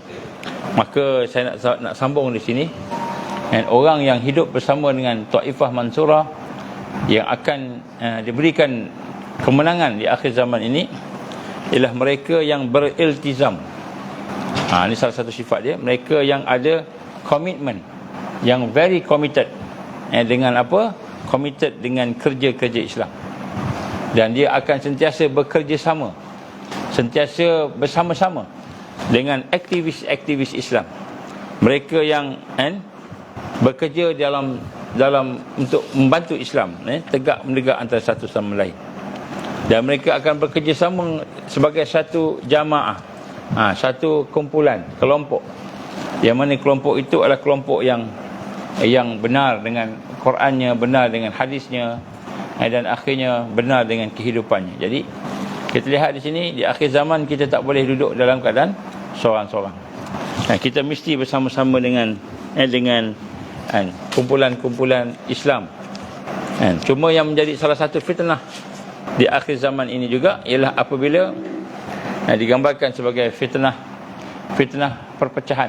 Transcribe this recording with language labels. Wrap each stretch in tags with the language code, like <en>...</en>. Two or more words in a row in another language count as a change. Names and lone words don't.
<ms>Maka saya nak sambung di sini. Orang yang hidup bersama dengan Taifah Mansurah yang akan diberikan kemenangan di akhir zaman ini ialah mereka yang beriltizam. Ini salah satu sifat dia. Mereka yang ada komitmen, yang</ms> <en>very committed.</en> <ms>Dengan apa? Committed dengan kerja-kerja Islam. Dan dia akan sentiasa bekerjasama, sentiasa bersama-sama dengan aktivis-aktivis Islam. Mereka yang bekerja dalam untuk membantu Islam, tegak menegak antara satu sama lain. Dan mereka akan bekerjasama sebagai satu jamaah, satu kumpulan, kelompok. Yang mana kelompok itu adalah kelompok yang benar dengan Qurannya, benar dengan hadisnya, dan akhirnya benar dengan kehidupannya. Jadi kita lihat di sini, di akhir zaman kita tak boleh duduk dalam keadaan seorang-seorang. Kita mesti bersama-sama dengan kumpulan-kumpulan Islam. Cuma yang menjadi salah satu fitnah di akhir zaman ini juga ialah apabila digambarkan sebagai fitnah perpecahan.</ms>